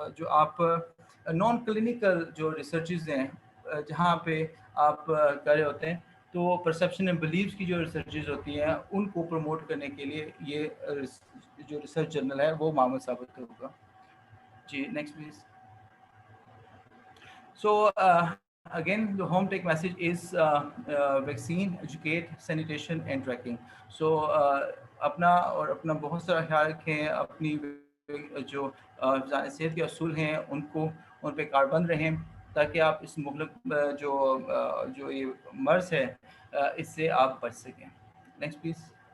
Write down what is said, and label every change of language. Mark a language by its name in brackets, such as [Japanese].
[Urdu] آپ نان کلینکل جو ریسرچز ہیں جہاں پہ آپ کر رہے ہوتے ہیں, تو پرسیپشن اینڈ بلیفس کی جو ریسرچز ہوتی ہیں ان کو پروموٹ کرنے کے لیے یہ جو ریسرچ جرنل ہے وہ معمول ثابت ہوگا. [English] جی next please. So again the home take message is vaccine, educate, sanitation and tracking. So [Urdu] اپنا اور اپنا بہت سارا خیال رکھیں, اپنی جو صحت کے اصول ہیں ان پہ کاربند رہیں تاکہ آپ اس مغلق جو یہ مرض ہے اس سے آپ بچ سکیں. [English] Next please.